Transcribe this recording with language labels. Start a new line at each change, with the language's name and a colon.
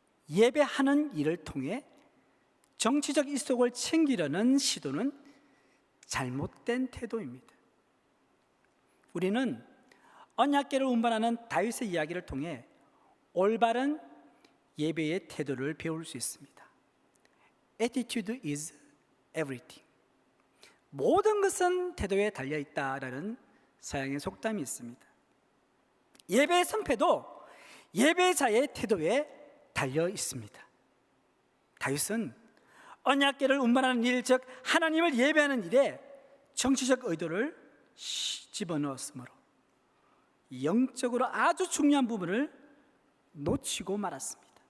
Korean: 예배하는 일을 통해 정치적 이속을 챙기려는 시도는 잘못된 태도입니다. 우리는 언약궤를 운반하는 다윗의 이야기를 통해 올바른 예배의 태도를 배울 수 있습니다.
English: Attitude is everything.
Korean: 모든 것은 태도에 달려있다라는 서양의 속담이 있습니다. 예배의 성패도 예배자의 태도에 달려 있습니다. 다윗은 언약궤를 운반하는 일, 즉 하나님을 예배하는 일에 정치적 의도를 집어넣었으므로 영적으로 아주 중요한 부분을 놓치고 말았습니다.